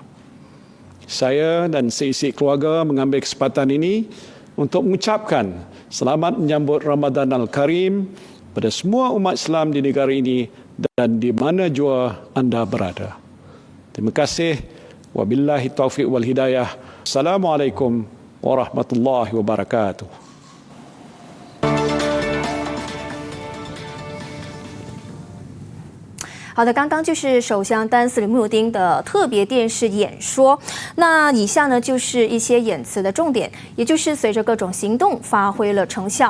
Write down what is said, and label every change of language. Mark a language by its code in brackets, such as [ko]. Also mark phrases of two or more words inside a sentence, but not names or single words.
[ms] Saya dan seisi keluarga mengambil kesempatan ini untuk mengucapkan selamat menyambut Ramadan Al-Karim pada semua umat Islam di negara ini dan di mana jua anda berada. Terima kasih. [ar] وبالله التوفيق والهداية. السلام عليكم ورحمة الله وبركاته. [zh] 好的，刚刚就是首相丹斯里穆丁的特别电视演说。那以下呢就是一些演词的重点，也就是随着各种行动发挥了成效。